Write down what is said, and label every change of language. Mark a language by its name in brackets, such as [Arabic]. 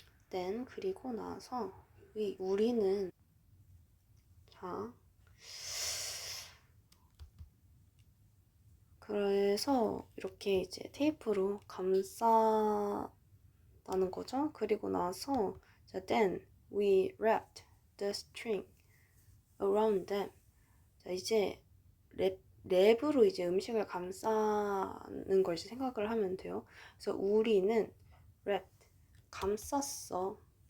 [Korean] then 그리고 나서 우리는 자, 그래서 이렇게 이제 테이프로 감싸다는 거죠. 그리고 나서 [English] 자, then we wrapped the string around them. [Korean] 자, 이제 랩으로 이제 음식을 감싸는 걸 이제 생각을 하면 돼요. 그래서 우리는 wrapped, 감쌌어.